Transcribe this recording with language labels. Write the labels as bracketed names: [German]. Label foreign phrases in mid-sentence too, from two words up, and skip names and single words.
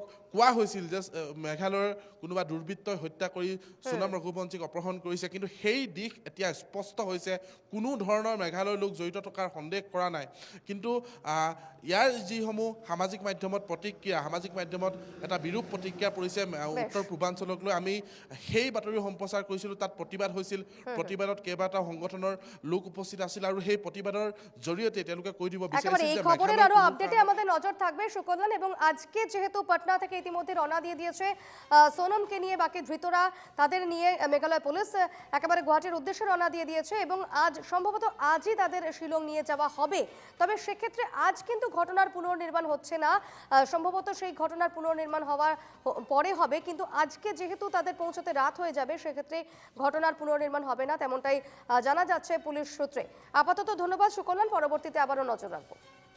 [Assamese] কোৱা হৈছিল যে মেঘালয়ৰ কোনোবা দুৰ্বৃত্তই হত্যা কৰি সোণম ৰঘুবংশীক অপহৰণ কৰিছে কিন্তু সেই দিশ এতিয়া স্পষ্ট হৈছে কোনো ধৰণৰ মেঘালয়ৰ লোক জড়িত থকাৰ সন্দেহ কৰা নাই কিন্তু ইয়াৰ যিসমূহ সামাজিক মাধ্যমত প্ৰতিক্ৰিয়া সামাজিক মাধ্যমত এটা বিৰূপ প্ৰতিক্ৰিয়া পৰিছে উত্তৰ পূৰ্বাঞ্চলক লৈ আমি সেই বাতৰি সম্প্ৰচাৰ কৰিছিলোঁ তাত প্ৰতিবাদ হৈছিল প্ৰতিবাদত কেইবাটাও সংগঠনৰ লোক উপস্থিত আছিল আৰু সেই প্ৰতিবাদৰ জৰিয়তে তেওঁলোকে কৈ দিব [Bangla] একেবারে এই [Assamese] বিচাৰিছিল যে [Bangla] খবরের আরো [Assamese] মেঘালয়ৰ [Bangla] আপডেটে আমাদের নজর থাকবে সুকল্যাণ এবং আজকে যেহেতু পাটনা থেকে ইতিমধ্যে রওনা দিয়ে দিয়েছে সোনমকে নিয়ে বাকি ধৃতরা তাদের নিয়ে মেঘালয় পুলিশ একেবারে গুয়াহাটির উদ্দেশ্যে রওনা দিয়ে দিয়েছে এবং আজ সম্ভবত আজই তাদের শিলং নিয়ে যাওয়া হবে তবে সেক্ষেত্রে আজ কিন্তু ঘটনার পুনর্নির্মাণ হচ্ছে না সম্ভবত সেই ঘটনার পুনর্নির্মাণ হওয়ার পরে হবে কিন্তু আজকে যেহেতু তাদের পৌঁছতে রাত হয়ে যাবে সেক্ষেত্রে ঘটনার পুনর্নির্মাণ হবে না তেমনটাই জানা যাচ্ছে পুলিশ সূত্রে আপাতত ধন্যবাদ সুকল্যাণ পরবর্তীতে আবারও নজর রাখবো